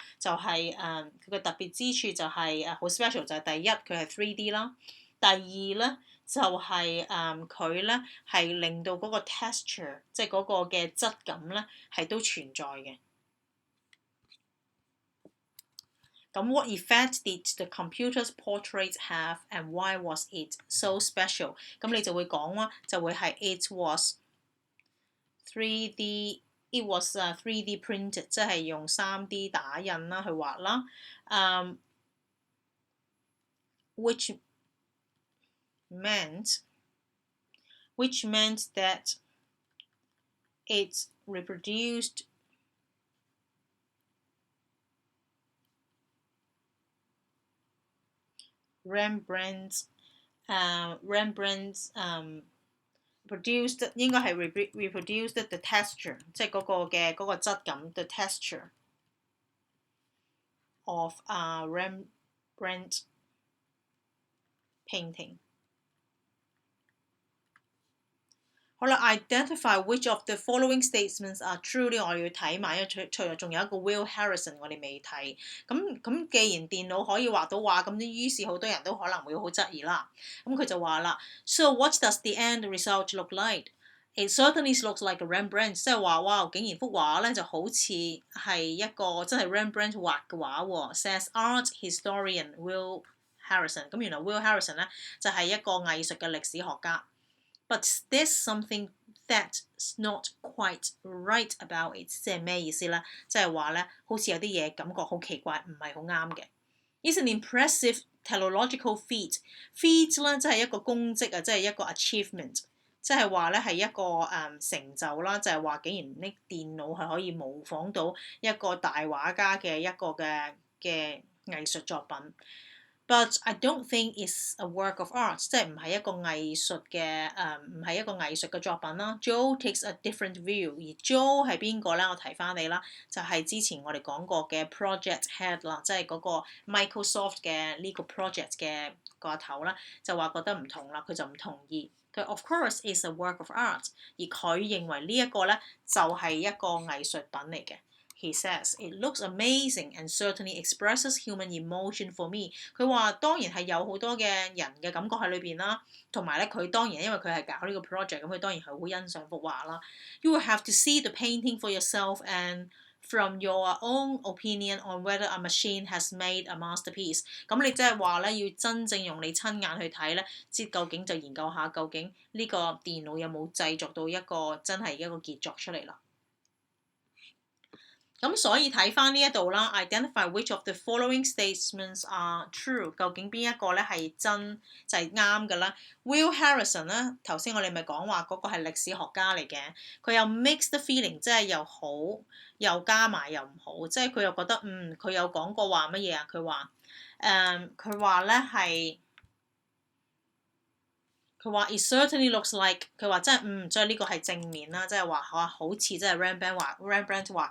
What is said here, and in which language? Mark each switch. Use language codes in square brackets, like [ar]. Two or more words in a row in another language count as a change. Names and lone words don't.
[yue] 就係佢嘅特別之處就係好 special， 就係第一佢係 3D 啦，第二咧就係佢咧係令到嗰個 texture， 即係嗰個嘅質感咧係都存在嘅。 [en] 咁 what effect did the computer's portrait have and why was it so special？ [yue] 咁你就會講啦，就會係 [en] it was 3D printed， [yue] 即係用 3D 打印啦去畫啦。 [en] which meant that It reproduced Rembrandt's produced [yue] 應該係 [en] reproduced the texture， [yue] 即係嗰個質感 [en] the texture of Rembrandt painting。 [yue] 好啦 ， [en] identify which of the following statements are true [yue] 呢？我哋要睇埋，因為除咗仲有一個 Will Harrison 我哋未睇。咁既然電腦可以畫到畫，咁於是好多人都可能會好質疑啦。咁佢就話啦 [en] ，So what does the end result look like? It certainly looks like a Rembrandt， [yue] 即係話哇，竟然幅畫咧就好似係一個真係 Rembrandt 畫嘅畫喎。 [en] Says art historian Will Harrison。 [yue] 咁原來 Will Harrison 咧就係一個藝術嘅歷史學家。 [en] But there's something that's not quite right about it， [yue] 即係咩意思咧？即係話咧，好似有啲嘢感覺好奇怪，唔係好啱嘅。 [en] It's an impressive technological feat。 [yue] feat 咧即係一個功績啊，即係一個 achievement， 即係話咧係一個成就啦，就係話竟然呢電腦係可以模仿到一個大畫家嘅一個嘅藝術作品。 [en] But I don't think it's a work of art， [yue] 即係唔係一個藝術嘅唔係一個藝術嘅作品啦。 [en] Joe takes a different view， [yue] 而 Joe 係邊個咧？我提翻你啦，就係之前我哋講過嘅 [en] project head [yue] 啦，即係嗰個 Microsoft 嘅呢個 project 嘅個頭啦，就話覺得唔同啦，佢就唔同意。 [en] 佢 Of course is a work of art， [yue] 而佢認為呢一個咧就係一個藝術品嚟嘅。 [en] He says, "It looks amazing and certainly expresses human emotion for me." [yue] 佢話當然係有好多嘅人嘅感覺喺裏邊啦，同埋咧佢當然因為佢係搞呢個 project， 咁佢當然係好欣賞幅畫啦。 [en] You will have to see the painting for yourself and from your own opinion on whether a machine has made a masterpiece。 [yue] 咁你即係話咧要真正用你親眼去睇咧，即究竟就研究下究竟呢個電腦有冇製作到一個真係一個傑作出嚟啦。咁所以睇翻呢一度啦 [en] ，identify which of the following statements are true， [yue] 究竟邊一個咧係真就係啱嘅啦。Will Harrison 咧，頭先我哋咪講話嗰個係歷史學家嚟嘅，佢有 [en] mixed feeling， [yue] 即係又好又加埋又唔好，即係佢又覺得佢有講過話乜嘢啊？佢話咧係。佢話 [en] It certainly looks like， [yue] 佢話真係即係呢個係正面啦，即係話好似真係 Rembrandt 畫